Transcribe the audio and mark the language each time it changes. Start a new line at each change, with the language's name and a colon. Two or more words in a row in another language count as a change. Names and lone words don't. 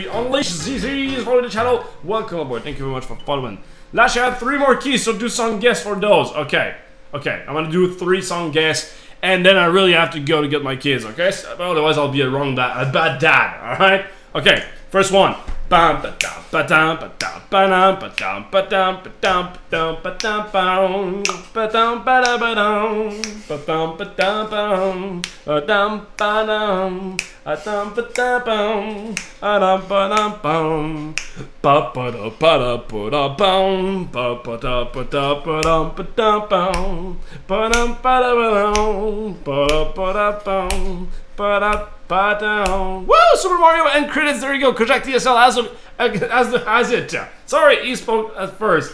English: Unleash ZZ is following the channel. Welcome aboard. Thank you very much for following. Lash, I have 3 more keys, so do song guests for those. Okay, okay. I'm gonna do 3 song guests, and then I really have to go to get my kids. Okay, so, otherwise I'll be a bad dad. All right. Okay. First one. Bam ba dam ba dam ba dam ba dam ba dam ba dam ba dam ba dam ba dam ba dam ba dam ba dam ba dam ba dam ba dam ba dam ba dam ba dam ba dam bam ba ba da ba da ba da bam ba ba da ba da ba dam ba dam bam ba dam ba da ba dam ba da bam ba da. Woo! Super Mario end credits. There you go. Kojak TSL has it. Sorry, he spoke at first.